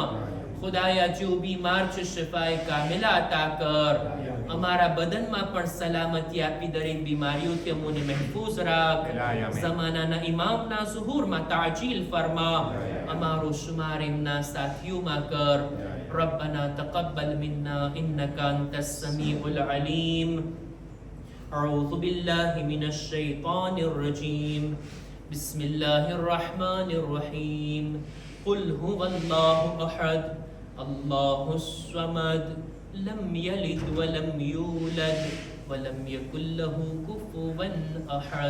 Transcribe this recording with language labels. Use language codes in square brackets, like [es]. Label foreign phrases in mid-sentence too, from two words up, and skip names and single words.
[gu] ખુદાયા જો બીમાર છે શિફાએ કામિલા અતા કર, અમારા બદનમાં પણ સલામતી આપી, દરેક બીમારીઓથી અમને મહેફૂઝ રાખ. ઝમાનાના ઇમામના ઝુહૂરમાં તાજીલ ફરમા, અમારો શુમાર એમના સાથીઓમાં કર. [ar] ربنا تقبل منا إنك أنت السميع العليم. أعوذ بالله من الشيطان الرجيم. بسم الله الرحمن الرحيم. قل هو الله أحد الله الصمد لم يلد ولم يولد ولم يكن له كفوا أحد.